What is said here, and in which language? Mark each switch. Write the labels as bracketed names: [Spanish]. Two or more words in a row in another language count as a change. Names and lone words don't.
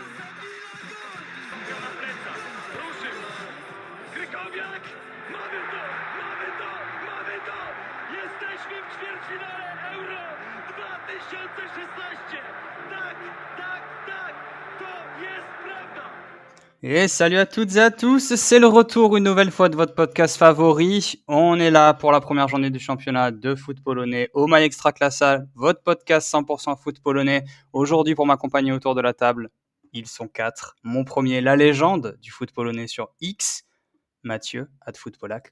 [Polish] Ruszył! Krykowiak! Mamy to! Mamy to! Mamy to! Jesteśmy w ćwierćfinale Euro 2016! Tak, tak, tak! To jest prawda! [French] Et salut à toutes et à tous, c'est le retour une nouvelle fois de votre podcast favori. On est là pour la première journée du championnat de foot polonais au My Extraclasa, votre podcast 100% foot polonais. Aujourd'hui, pour m'accompagner autour de la table, ils sont 4. Mon premier, la légende du foot polonais sur X, Mathieu, @footpolak.